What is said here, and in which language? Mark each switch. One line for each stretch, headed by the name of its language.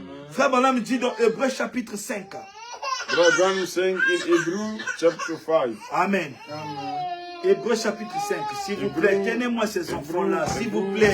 French: Frère Branham dit dans Hébreux chapitre 5.
English: Brother Branham saying in Hebrew chapter 5.
French: Amen. Hébreux chapitre 5. S'il vous plaît, tenez-moi ces enfants-là, s'il vous plaît.